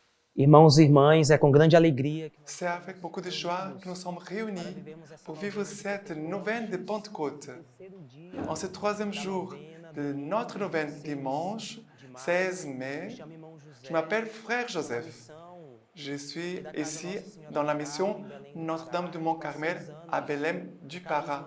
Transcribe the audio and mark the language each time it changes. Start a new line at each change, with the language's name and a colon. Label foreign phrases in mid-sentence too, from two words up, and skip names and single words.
Portuguese: Irmãos e irmãs, é com grande alegria que
French: C'est avec beaucoup de joie que nous sommes réunis pour vivre cette neuvaine de Pentecôte. En ce troisième jour de notre neuvaine dimanche 16 mai, je m'appelle Frère Joseph. Je suis ici dans la mission Notre-Dame de Mont-Carmel à Belém du Pará.